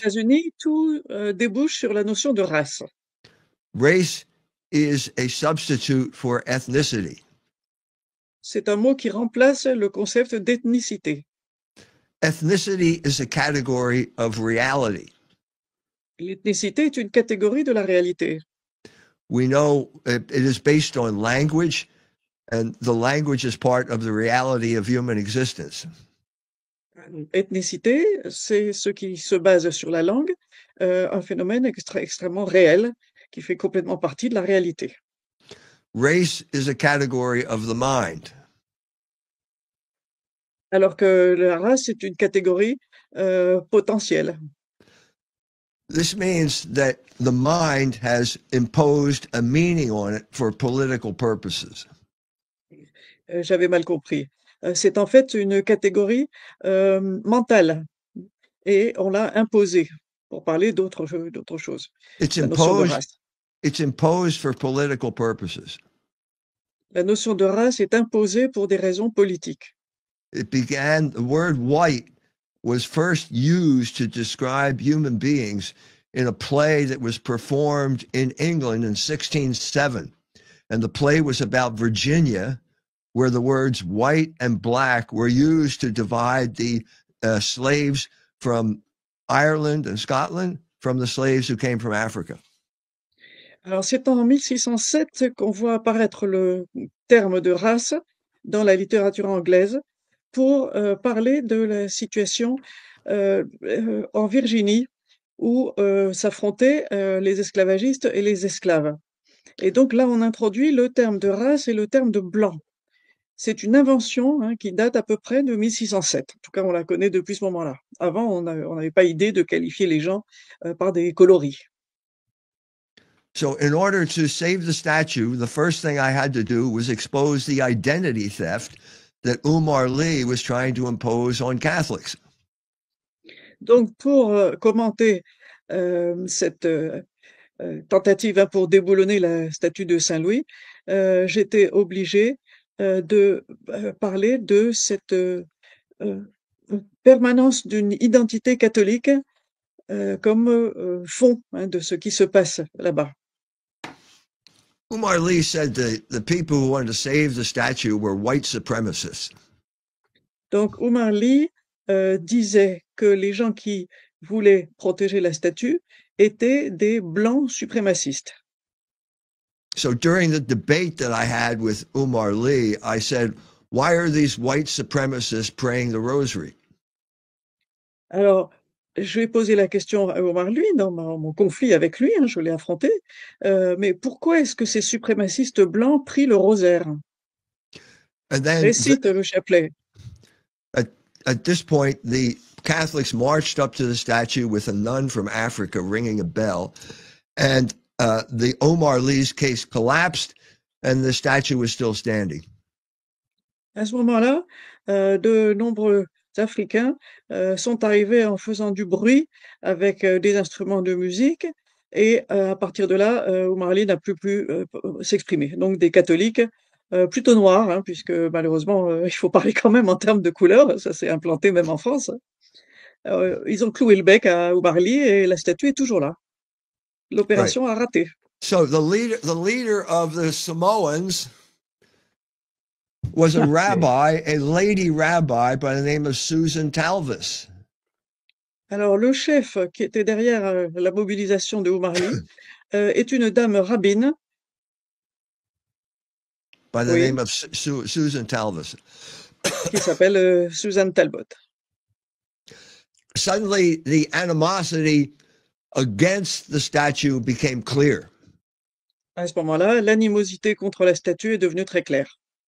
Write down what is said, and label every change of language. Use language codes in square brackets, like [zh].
[fr] États-Unis, tout débouche sur la notion de race. [en] is a substitute for ethnicity. [fr] C'est un mot qui remplace le concept d'ethnicité. [en] Ethnicity is a category of reality. [fr] L'ethnicité est une catégorie de la réalité. [en] We know it is based on language, and the language is part of the reality of human existence. [fr] Ethnicité, c'est ce qui se base sur la langue, un phénomène extrêmement réel qui fait complètement partie de la réalité. [en] Race is a category of the mind. [fr] Alors que la race est une catégorie potentielle. [en] This means that the mind has imposed a meaning on it for political purposes. [fr] J'avais mal compris. C'est en fait une catégorie mentale et on l'a imposée pour parler d'autre chose. [en] It's [fr] La notion de [en] imposed. [fr] race. [en] It's imposed for political purposes. [fr] La notion de race est imposée pour des raisons politiques. [en] The word white was first used to describe human beings in a play that was performed in England in 1607. And the play was about Virginia, where the words white and black were used to divide the slaves from Ireland and Scotland from the slaves who came from Africa. [fr] Alors, c'est en 1607 qu'on voit apparaître le terme de race dans la littérature anglaise pour parler de la situation en Virginie où s'affrontaient les esclavagistes et les esclaves. Et donc là, on introduit le terme de race et le terme de blanc. C'est une invention qui date à peu près de 1607. En tout cas, on la connaît depuis ce moment-là. Avant, on n'avait pas idée de qualifier les gens par des coloris. [en] So in order to save the statue, the first thing I had to do was expose the identity theft that Umar Lee was trying to impose on Catholics. [fr] Donc, pour commenter cette tentative pour déboulonner la statue de Saint-Louis, j'étais obligé de parler de cette permanence d'une identité catholique comme fond de ce qui se passe là-bas. [en] Umar Lee said the people who wanted to save the statue were white supremacists. [fr] Donc, Umar Lee disait que les gens qui voulaient protéger la statue étaient des blancs suprémacistes. [en] So during the debate that I had with Umar Lee, I said, why are these white supremacists praying the rosary? [fr] Alors, je lui ai posé la question à Omar Lee dans mon conflit avec lui, je l'ai affronté. Mais pourquoi est-ce que ces suprémacistes blancs prient le rosaire? [en] And then [fr] Récite le chapelet. [en] at this point, the Catholics marched up to the statue with a nun from Africa ringing a bell, and the Omar Lee's case collapsed, and the statue was still standing. [fr] À ce moment-là, de nombreux Africains sont arrivés en faisant du bruit avec des instruments de musique, et à partir de là, Omar Lee n'a plus pu s'exprimer. Donc des catholiques plutôt noirs, puisque malheureusement, il faut parler quand même en termes de couleur, ça s'est implanté même en France. Ils ont cloué le bec à Omar Lee et la statue est toujours là. l'opération a raté. [en] So the leader of the Samoans was a rabbi, a lady rabbi by the name of Susan Talvis. [fr] Alors, le chef qui était derrière la mobilisation de Oumarli est une dame rabbine. [en] By the [fr] Oui. [en] name of Susan Talvis. [fr] Qui s'appelle Susan Talbot. [en] Suddenly, the animosity against the statue became clear. [fr] À ce moment-là, l'animosité contre la statue est devenue très claire.